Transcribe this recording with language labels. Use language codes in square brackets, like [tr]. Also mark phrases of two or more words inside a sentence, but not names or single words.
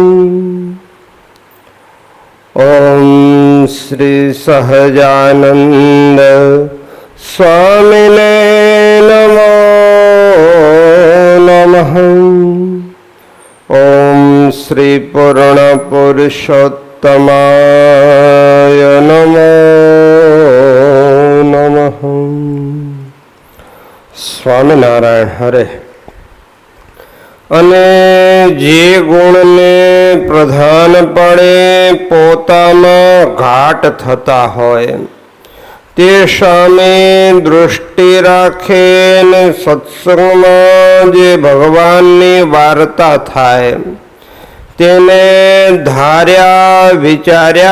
[sa] ओम श्री सहजानंद स्वामिने नमो नमः। ओम श्री पूर्ण पुरुषोत्तमाय नमो नमः। स्वामिनारायण हरे। [gu] અને જે ગુણને પ્રધાનપણે પોતામાં ઘાટ થતા હોય તે સામે દૃષ્ટિ રાખે ને સત્સંગમાં જે ભગવાનની વાર્તા થાય તેને ધાર્યા વિચાર્યા